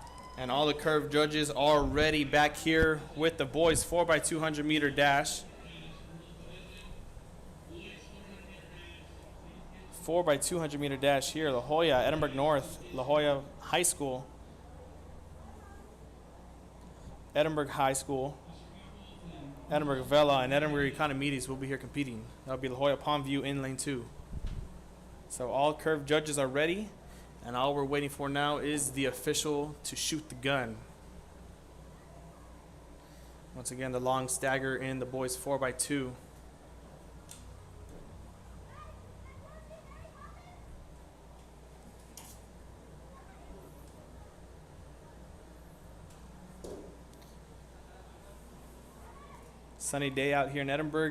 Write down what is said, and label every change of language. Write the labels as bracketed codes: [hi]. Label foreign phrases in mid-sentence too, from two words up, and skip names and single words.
[en] And all the curve judges already back here with the boys 4x200 meter dash. 4x200 meter dash here. La Joya, Edinburg North, La Joya High School. Edinburg High School. Edinburg Vela and Edinburg Economedes will be here competing. That'll be La Joya Palmview in lane 2. So all curve judges are ready. And all we're waiting for now is the official to shoot the gun. Once again, the long stagger in the boys 4x2. Sunny day out here in Edinburg.